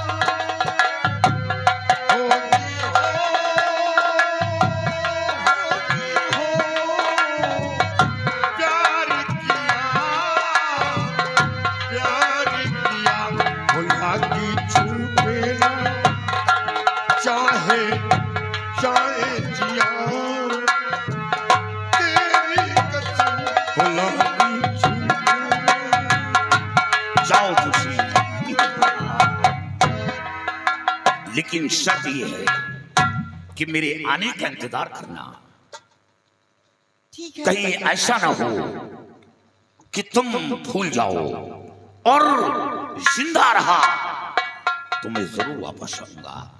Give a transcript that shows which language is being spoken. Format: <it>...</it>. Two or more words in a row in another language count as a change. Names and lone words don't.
<hi>प्यार किया हो लागी छूटे ना, चाहे चाहे जिया तेरी कसम। हो लागी छूटे ना, जाओ खुशी, लेकिन शर्त यह है कि मेरे आने का इंतजार करना। ठीक है। कहीं ऐसा ना हो कि तुम भूल जाओ और जिंदा रहा तो मैं जरूर वापस आऊंगा।</hi>